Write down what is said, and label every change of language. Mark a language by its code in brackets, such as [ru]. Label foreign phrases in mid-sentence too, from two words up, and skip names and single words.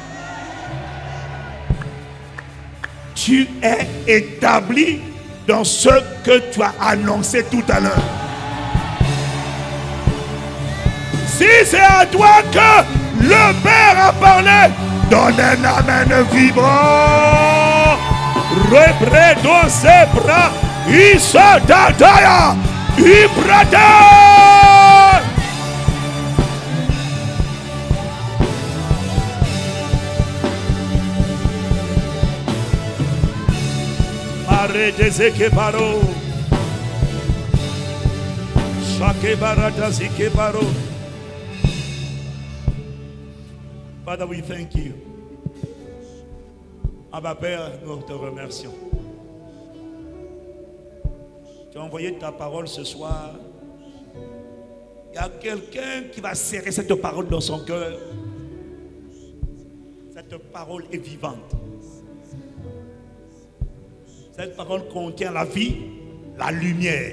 [fr] Tu es établi dans ce que tu as annoncé tout à l'heure. Si c'est à toi que le Père a parlé, donne un amen vibrant. Repredo sebra, isa dadaya, ibrada. Mare dezeke baro, shake barata zike baro. [en] Father, we thank you. [fr] Abba Père, nous te remercions. Tu as envoyé ta parole ce soir. Il y a quelqu'un qui va serrer cette parole dans son cœur. Cette parole est vivante. Cette parole contient la vie, la lumière.